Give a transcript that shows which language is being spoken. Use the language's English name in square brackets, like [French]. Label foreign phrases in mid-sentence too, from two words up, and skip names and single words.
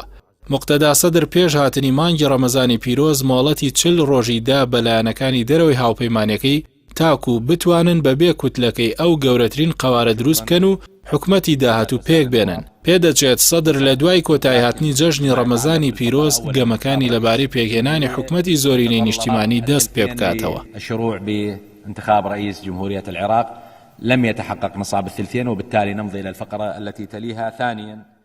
[Central Kurdish] موقتەدا سەدر پێش هاتنی مانگی ڕەمەزانی پیرۆز مۆڵەتی 40 ڕۆژی دا بە لایەنەکانی دەرەوەی هاوپەیمانیەکەی تاکو بتوانن بەبێ کوتلەکەی ئەو گەورەترین قەوارە دروست بکەن و حکومەتی داهاتوو پێک بێنن. پێدەچێت سەدر لە دوای کۆتایی هاتنی جەژنی ڕەمەزانی پیرۆز گەمەکانی لەبارەی پێکهێنانی حکومەتی زۆرینەی نیشتیمانی دەست پێ بکاتەوە. [Arabic] الشروع بانتخاب رئيس جمهورية العراق لم يتحقق نصاب الثلثين وبالتالي نمضي إلى الفقرة التي تليها. ثانيا